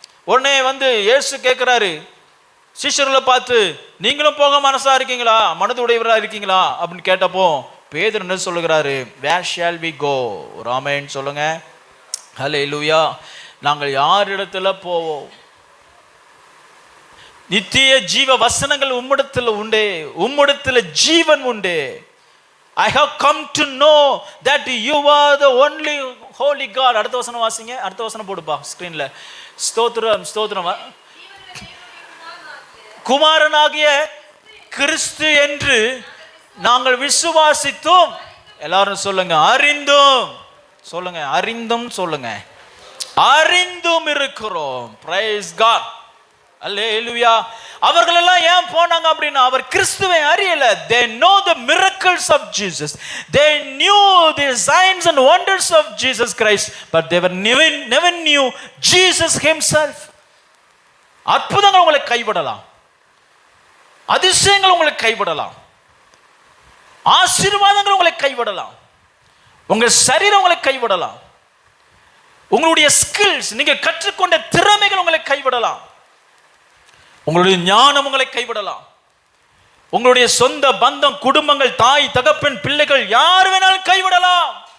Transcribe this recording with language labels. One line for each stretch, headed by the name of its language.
Tamil: உடனே இயேசு கேட்கிறாரு சிஷ்யர்களை பார்த்து, நீங்களும் போக மனசா இருக்கீங்களா, மனது உடையவரா இருக்கீங்களா அப்படின்னு கேட்டப்போ பேதுரு என்ன சொல்லுகிறாரு,
English: where shall we go,
Tamil: ராமேன் சொல்லுங்க. ஹல்லேலூயா. நாங்கள் யார் இடத்துல போவோம்? நித்திய ஜீவ வசனங்கள் உம்மிடத்தில் உண்டே, உம்மிடத்தில் ஜீவன் உண்டே.
English: I have come to know that you are the only holy God.
Tamil: அடுத்த வசனம் வாசிங்க, அடுத்த வசனம் போடுப்பா ஸ்கிரீன்ல. ஸ்தோத்திரம், ஸ்தோத்திரம். குமாரனாகிய கிறிஸ்து என்று நாங்கள் விசுவாசித்தோம். எல்லாரும் சொல்லுங்க, அறிந்தும். சொல்லுங்க, அறிந்தும். சொல்லுங்க, அறிந்தும் இருக்கிறோம்.
English: Praise God.
Tamil: அல்லேலூயா. அவர்கள் எல்லாம் ஏன் போனாங்க அப்படின்னா, அவர் கிறிஸ்துவை அறியல.
English: they know the miracles of Jesus, they knew the signs and wonders of Jesus Christ, but they were never knew Jesus himself.
Tamil: அற்புதங்கள் உங்களை கைவிடலாம், அதிசயங்கள் உங்களை கைவிடலாம், ஆசீர்வாதங்கள் உங்களை கைவிடலாம், உங்க சரீரம் உங்களை கைவிடலாம், உங்களுடைய ஸ்கில்ஸ், நீங்க கற்றுக்கொண்ட திறமைகள் உங்களை கைவிடலாம், உங்களுடைய ஞானம் உங்களை கைவிடலாம், உங்களுடைய சொந்த பந்தம், குடும்பங்கள், தாய் தகப்பன், பிள்ளைகள், யார் வேணாலும் கைவிடலாம்.